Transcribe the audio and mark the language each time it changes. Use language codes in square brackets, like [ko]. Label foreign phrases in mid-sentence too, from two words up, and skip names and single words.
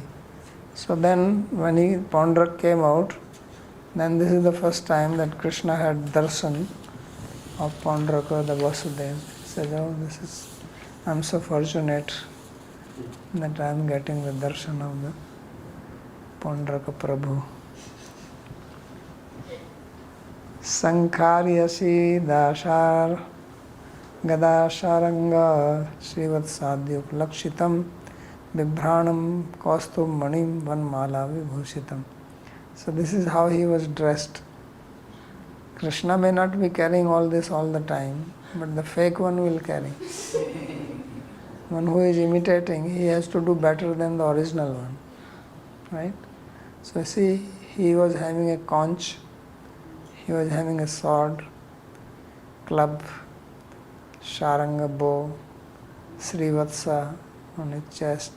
[en] So then when Pondrak came out, then this is the first time that Krishna had darshan of Pondraka, the Vasudeva. He says, "Oh, I'm so fortunate that I am getting the darshan of the Pondraka Prabhu." [sa] शङ्खार्यसि दशर गदाशार्ङ्ग श्रीवत्साद्युक् लक्षितम् बिभ्राणं कौस्तुभ मणिं वनमाला विभूषितम्. [en] So this is how he was dressed. Krishna may not be carrying all this all the time, but the fake one will carry. One who is imitating, he has to do better than the original one. Right? So see, he was having a conch, he was having a sword, club, Sharanga bow, Srivatsa on his chest.